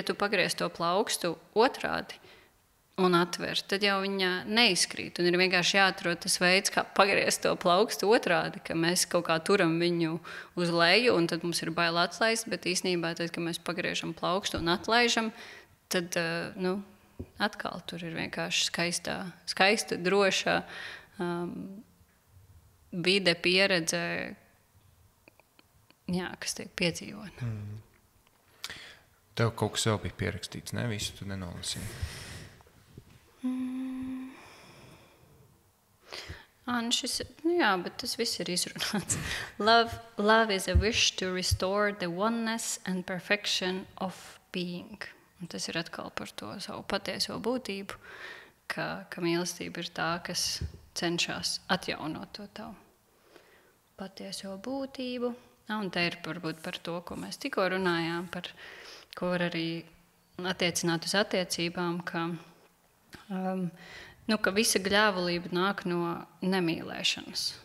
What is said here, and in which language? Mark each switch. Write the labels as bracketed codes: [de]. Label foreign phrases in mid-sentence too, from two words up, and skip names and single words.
[lv] tu pagriez to plaukstu otrādi un atver, tad jau viņa neizkrīt, un ir vienkārši jāatrod tas veids, kā pagriezt to plaukstu otrādi, ka mēs kaut kā turam viņu uz leju, un tad mums ir bail atlaist, bet īstenībā tad, kad mēs pagriežam plaukstu un atlaižam, tad, atkal tur ir vienkārši skaista, droša vide, pieredze, kas tiek piedzīvot. Tev kaut kas vēl bija pierakstīts, ne? Visu tu nenolasīji. Bet tas viss ir izrunāts. [en] Love is a wish to restore the oneness and perfection of being. [lv] Un tas ir atkal par to savu patieso būtību, ka mīlestība ir tā, kas cenšas atjaunot to tavu patieso būtību. Un te ir varbūt par to, ko mēs tikko runājām, par ko var arī attiecināt uz attiecībām, ka visa gļēvulība nāk no nemīlēšanas.